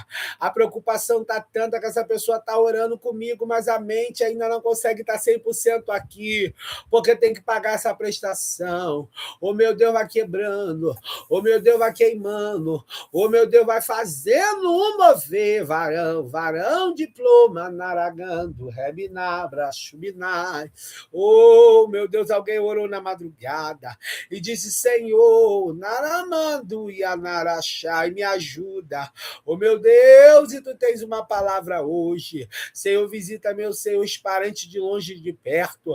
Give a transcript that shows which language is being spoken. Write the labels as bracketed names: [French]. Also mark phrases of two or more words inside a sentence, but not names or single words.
[Portuguese] A preocupação está tanta que essa pessoa está orando comigo, mas a mente ainda não consegue estar 100% aqui, porque tem que pagar essa prestação. O meu Deus vai quebrando, o meu Deus vai queimando, o meu Deus vai fazendo um mover, varão diploma, naragando, rebinabra, chubinai. Oh, meu Deus, alguém orou na madrugada e disse, Senhor, naramando e anaraxai, me ajuda. Oh, meu Deus, e tu tens uma palavra hoje. Senhor, visita, meu Senhor, os parentes de longe e de perto.